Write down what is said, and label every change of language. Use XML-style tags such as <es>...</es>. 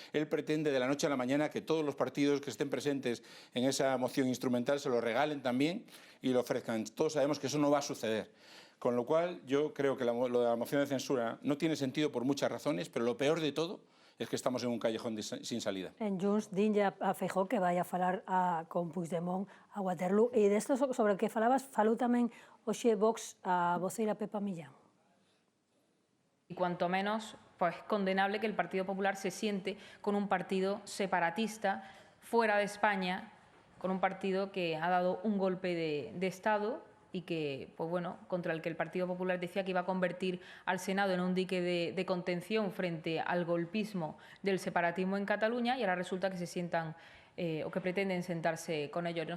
<es>Él pretende de la noche a la mañana que todos los partidos que estén presentes en esa moción instrumental se lo regalen también y lo ofrezcan. Todos sabemos que eso no va a suceder. Con lo cual, yo creo que lo de la moción de censura no tiene sentido por muchas razones, pero lo peor de todo es que estamos en un callejón sin salida.</es> <gl>En Junts dinlle a Feijóo que vai a falar con Puigdemont a Waterloo. E desto sobre o que falabas, falou tamén hoxe Vox a voceira Pepa Millán.</gl> <es>Y cuanto menos, pues condenable que el Partido Popular se siente con un partido separatista fuera de España, con un partido que ha dado un golpe de Estado y que, pues bueno, contra el que el Partido Popular decía que iba a convertir al Senado en un dique de contención frente al golpismo del separatismo en Cataluña, y ahora resulta que se sientan o que pretenden sentarse con ellos.</es>